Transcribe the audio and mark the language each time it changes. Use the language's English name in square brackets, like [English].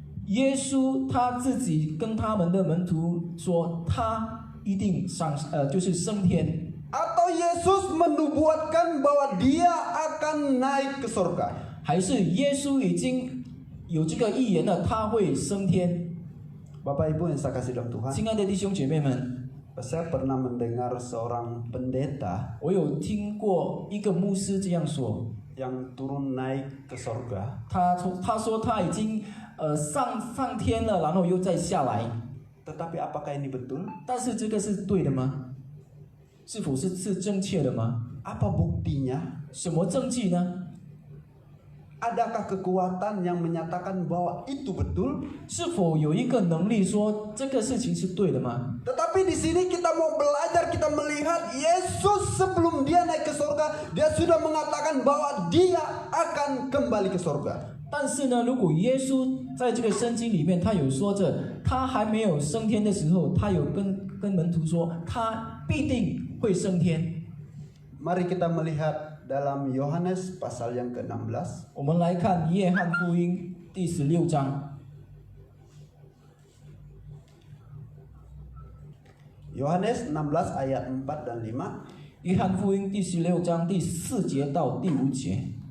[Chinese] 耶稣他自己跟他们的门徒说，他一定就是升天。 [Indonesian] Atau Yesus menubuatkan bahwa dia akan naik ke surga. [Chinese] 还是耶稣已经有这个预言了，他会升天。 [Indonesian] Bapak Ibu yang saya kasih dalam Tuhan, [Chinese] 亲爱的弟兄姐妹们， [Indonesian] saya pernah mendengar seorang pendeta [Chinese] 我有听过一个牧师这样说， [Indonesian] yang turun naik ke surga. [Chinese] 他说他已经上天了，然后又再下来。 [Indonesian] Tetapi apakah ini betul? [Chinese] 但是这个是对的吗？是否是正确的吗？ [Indonesian] Apa buktinya? [Chinese] 什么证据呢？ [Indonesian] Adakah kekuatan yang menyatakan bahwa itu betul? [Chinese] 是否有一个能力说这个事情是对的吗？ [Indonesian] Tetapi di sini kita mau belajar, kita melihat Yesus sebelum dia naik ke surga, dia sudah mengatakan bahwa dia akan kembali ke surga. [Chinese] 但是呢，如果耶稣在这个圣经里面，他有说着，他还没有升天的时候，他有跟门徒说，他必定会升天。 [Indonesian] Mari kita melihat dalam Yohanes pasal yang ke-16. [Chinese] 我们来看约翰福音第16章。 [Indonesian] Yohanes 16 ayat 4 dan 5. [Chinese] 约翰福音第16章第4节到第5节。